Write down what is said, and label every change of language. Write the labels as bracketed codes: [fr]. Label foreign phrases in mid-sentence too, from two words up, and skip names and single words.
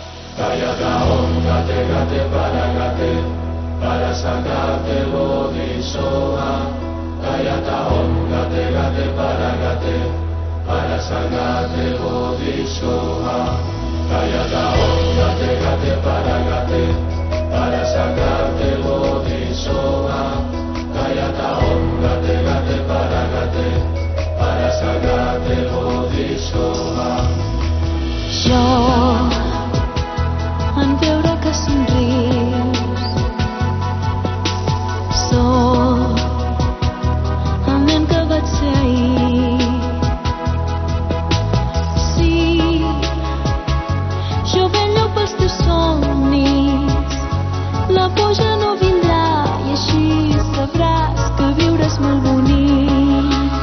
[sa] Kayata Om Gate Gate Paragate Parasagate Bodhisoha Kayata Om Gate Gate Paragate Parasagate Bodhisoha Kayata Om Gate Gate Paragate Parasagate Bodhisoha Kayata Om Gate Gate Paragate Parasagate Bodhisoha. [ca] Jo en veure que somrius sóc el nen que vaig ser ahir. Sí, jo vello pels teus somnis, la por ja no vindrà i així sabràs que viure és molt bonic.